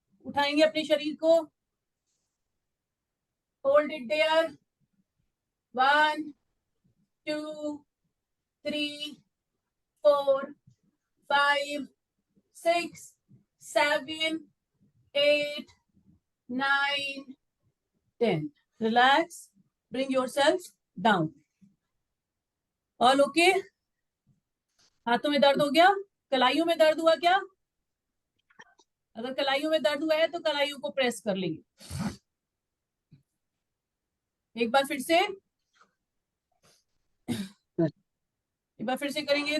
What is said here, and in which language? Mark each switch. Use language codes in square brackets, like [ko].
[hi] उठाएंगे अपने शरीर को, [en] hold it there, [hi] 1 2 3 4 5 6 7 8 9 10. [en] Relax, bring yourself down. All okay? [hi] हाथों में दर्द हो गया? कलाइयों में दर्द हुआ क्या? अगर कलाइयों में दर्द हुआ है तो कलाइयों को प्रेस कर लेंगे। एक बार फिर से करेंगे।